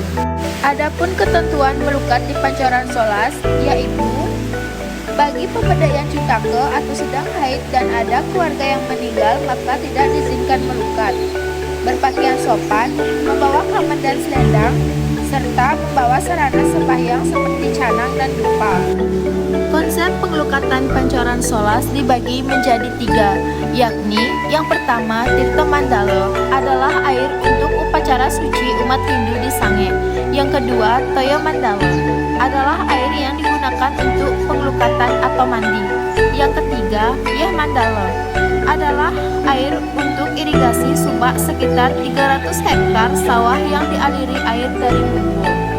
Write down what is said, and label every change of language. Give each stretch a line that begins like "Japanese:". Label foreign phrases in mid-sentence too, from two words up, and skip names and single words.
Indonesian: Adapun ketentuan melukat di Pancoran Solas yaitu bagi pemberdayaan cutake atau sedang haid dan ada keluarga yang meninggal maka tidak diizinkan melukat. Berpakaian sopan, membawa kamen dan selendang, serta membawa sarana sembahyang seperti canang dan dupa. Konsep pengelukatan Pancoran Solas dibagi menjadi 3, yakni yang pertama Tirta Mandala adalah air untuk upacara suci umat Hindu di Sange. Yang kedua Toyo Mandala adalah air yang digunakan untuk pengelukatan atau mandi. Yang ketiga Yeh Mandala adalah air untuk irigasi subak sekitar 300 hektar sawah yang dialiri air dari Mumbul.